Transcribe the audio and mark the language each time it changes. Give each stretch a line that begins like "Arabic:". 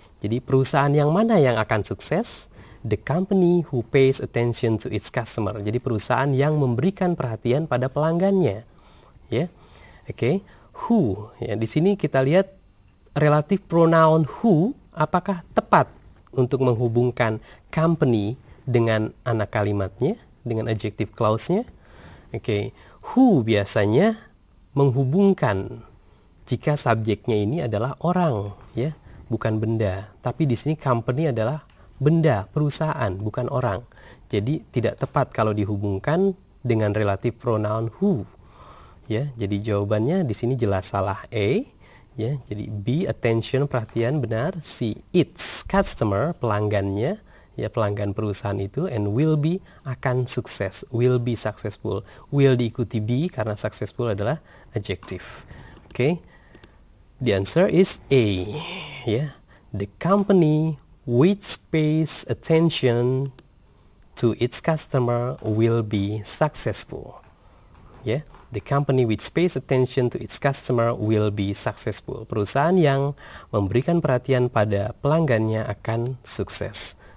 Indonesian: Jadi perusahaan yang mana yang akan sukses?
English: The company who pays attention to its customer.
Indonesian: Jadi perusahaan yang memberikan perhatian pada pelanggannya. Ya. Oke. Who ya, di sini kita lihat relative pronoun who apakah tepat untuk menghubungkan company dengan anak kalimatnya, dengan adjective clause-nya. Oke. Who biasanya menghubungkan jika subjeknya ini adalah orang, ya, bukan benda. Tapi di sini company adalah benda, perusahaan, bukan orang. Jadi tidak tepat kalau dihubungkan dengan relative pronoun who. Ya, jadi jawabannya di sini jelas salah. A, ya. Jadi B, attention, perhatian, benar. C,
English: its customer,
Indonesian: pelanggannya, ya, pelanggan perusahaan itu,
English: and will be,
Indonesian: akan sukses,
English: will be successful.
Indonesian: Will diikuti be karena successful adalah adjective. Oke.
English: The answer is A,
Indonesian: ya.
English: The company which pays attention to its customer will be successful.
Indonesian: Ya,
English: the company which pays attention to its customer will be successful.
Indonesian: Perusahaan yang memberikan perhatian pada pelanggannya akan sukses.